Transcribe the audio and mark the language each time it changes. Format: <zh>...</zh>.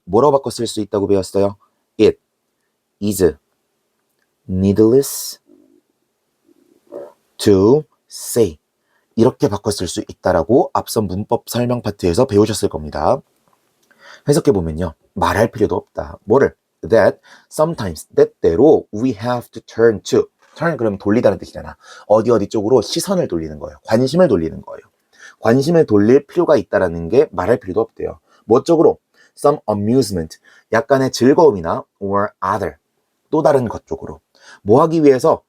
<ko>뭐라고 바꿔 쓸 수 있다고 배웠어요?</ko> <en>It is needless to say.</en> <ko>이렇게 바꿔 쓸 수 있다라고 앞선 문법 설명 파트에서 배우셨을 겁니다. 해석해 보면요. 말할 필요도 없다. 뭐를?</ko> <en>That sometimes,</en> <ko>때때로</ko> <en>we have to turn to.</en> <ko>turn 그러면 돌리다는 뜻이잖아. 어디 쪽으로 시선을 돌리는 거예요. 관심을 돌리는 거예요. 관심을 돌릴 필요가 있다라는 게 말할 필요도 없대요. 뭐 쪽으로?</ko> <en>Some amusement,</en> <ko>약간의 즐거움이나</ko> <en>or other,</en> <ko>또 다른 것 쪽으로. 뭐 하기 위해서?</ko>